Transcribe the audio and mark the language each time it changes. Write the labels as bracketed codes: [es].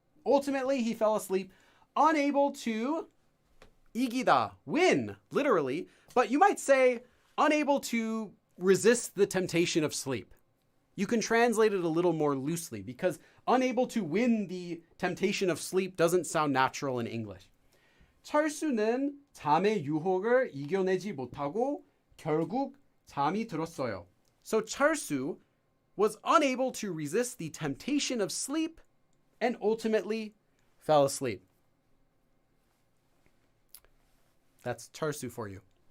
[en] ultimately he fell asleep, unable to 이기다, win, literally, but you might say unable to resist the temptation of sleep. You can translate it a little more loosely because unable to win the temptation of sleep doesn't sound natural in English. [ko] 철수는 잠의 유혹을 이겨내지 못하고 결국 잠이 들었어요. [en] So 철수 was unable to resist the temptation of sleep and ultimately fell asleep. That's 철수 for you.